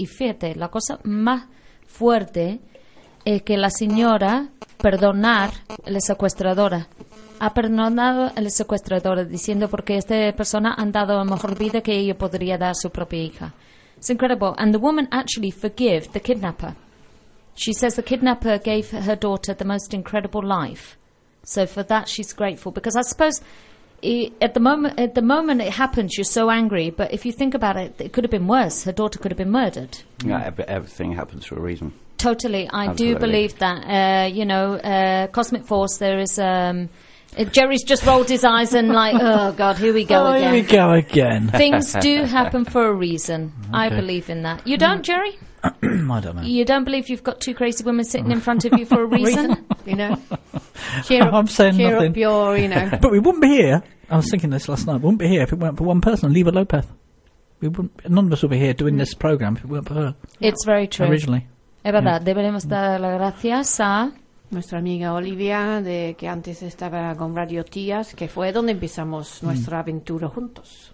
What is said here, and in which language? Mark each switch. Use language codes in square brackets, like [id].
[es] Y fíjate, la cosa más fuerte es que la señora ha perdonado al secuestrador diciendo porque esta persona ha dado mejor vida que ella podría dar a su propia hija. [en] It's incredible. And the woman actually forgave the kidnapper. She says the kidnapper gave her daughter the most incredible life. So for that, she's grateful. Because I suppose at the moment it happens, you're so angry. But if you think about it, it could have been worse. Her daughter could have been murdered. Yeah, everything happens for a reason. Totally. Absolutely. Do believe that. Cosmic force, there is... Jerry's just rolled his eyes and like, oh, God, here we go again. Here we go again. Things do happen for a reason. Okay. I believe in that. You don't, Jerry? I don't know. You don't believe you've got two crazy women sitting in front of you for a reason? You know? I'm saying nothing. Cheer up your, you know. But we wouldn't be here. I was thinking this last night. We wouldn't be here if it weren't for one person, Leva Lopez. None of us would be here doing this program if it weren't for her. It's very true. Originally. [es] Es verdad. Yeah. Deberemos dar las gracias a... Nuestra amiga Olivia, de que antes estaba con Radio Tías, que fue donde empezamos nuestra aventura juntos.